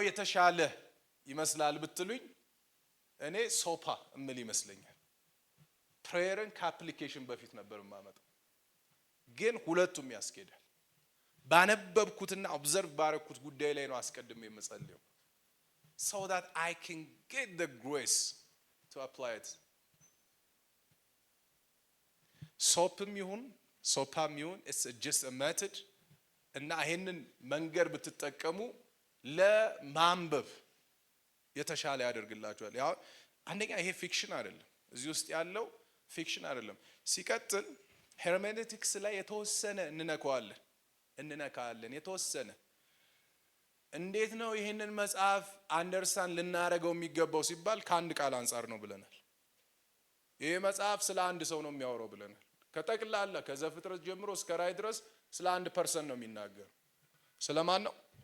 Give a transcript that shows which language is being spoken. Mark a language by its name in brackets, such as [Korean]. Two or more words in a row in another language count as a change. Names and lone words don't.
[Amharic] የተሻለ ይመስላል ብትሉኝ እኔ ሶፓ እምል ይመስለኛል። ፕሬየርን ከአፕሊኬሽን በፊት ነበር የማመጣው፣ ግን ሁለቱም ያስኬዳል። ባነበብኩትና ኦብዘርቭ ባረኩት ጉዳይ ላይ ነው አስቀድሜ የምጸልየው [English] so that I can get the grace to apply it። [Amharic] ሶፕም ይሁን ሶፓም ይሁን [English] it's just a method [Amharic] እና ይሄንን መንገድ ብትጠቀሙ ለማንበብ የተሻለ ያደርግላችኋል። ያው አንደኛ ይሄ ፊክሽን አይደለም፣ እዚህ ውስጥ ያለው ፊክሽን አይደለም። ሲቀጥል ሄርሜኔቲክስ ላይ የተወሰነ እንነካለን የተወሰነ። እንዴት ነው ይሄንን መጽሐፍ አንደርስታንድ ልናደርገው የሚገባው ሲባል ከአንድ ቃል አንፃር ነው ብለናል። ይሄ መጽሐፍ ስለ አንድ ሰው ነው የሚያወራው ብለናል። ከጠቅላላ ከዘፍጥረት ጀምሮ እስከ ራዕይ ድረስ ስለ አንድ ፐርሰን ነው የሚናገር። ስለማን ነው?